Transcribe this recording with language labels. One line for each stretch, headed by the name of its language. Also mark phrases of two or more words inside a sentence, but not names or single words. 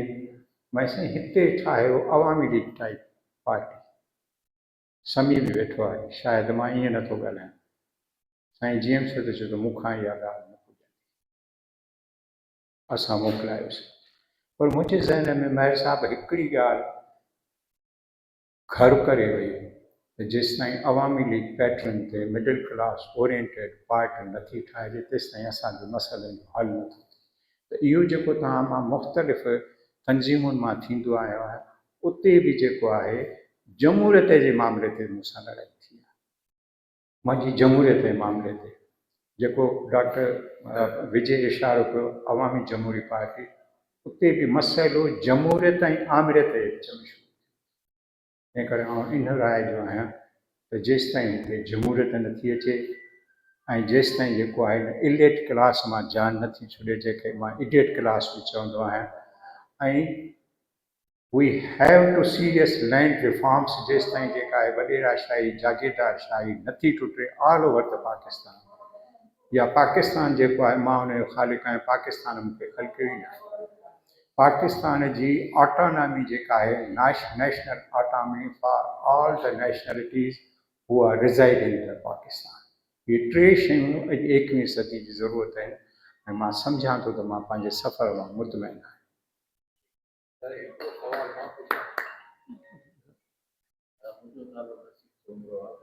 Sindhi: मां साईं हिते ठाहियो अवामी लीग टाइप पार्टी, समी बि वेठो आहे, शायदि मां ईअं नथो ॻाल्हायां। साईं जीएम सद चयो त मूंखां इहा ॻाल्हि न पुॼंदी, असां मोकिलायोसीं। पर मुंहिंजे ज़हन में महर साहब हिकिड़ी ॻाल्हि घर करे वई त जेसिताईं अवामी लीग पैटर्न ते
English: middle class oriented party
Sindhi: नथी ठाहिजे, तेसिताईं असांजो मसइलनि जो हल नथो थिए। त इहो जेको तव्हां मां मुख़्तलिफ़ तंज़ीमुनि मां थींदो आयो आहे, उते बि जेको आहे जमूरियत जे मामले ते मूंसां लड़ाई थी आहे। मुंहिंजी जमूरियत जे मामले ते जेको डॉक्टर विजय इशारो कयो अवामी जमहूरी पार्टी, उते बि मसइलो जमूरियत ऐं आमिरियत जे विच में। तंहिं करे आउं इन राय जो आहियां त जेसिताईं हिते जमूरियत नथी अचे ऐं जेसिताईं जेको आहे
English: elite class
Sindhi: मां जान नथी छुॾे, जंहिंखे मां
English: idiot class
Sindhi: बि चवंदो आहियां, ऐं
English: we have two serious land reforms,
Sindhi: जेसिताईं जेका आहे वॾेराशाही जागीरदारशाही नथी टुटे
English: all over the Pakistan,
Sindhi: या पाकिस्तान जेको आहे, मां हुनजो ख़ालिक़ आहियां, पाकिस्तान मूंखे ख़लक़ियो ई न आहे। पाकिस्तान जी ऑटोनॉमी जेका आहे,
English: National autonomy for all the nationalities who are reside in the Pakistan.
Sindhi: इहे टे शयूं अॼु 21वीं सदी जी ज़रूरत आहिनि, ऐं मां सम्झां थो त मां पंहिंजे सफ़र मां मुतमइन आहियां। मुंहिंजो नालो नसीब सोमरो आहे।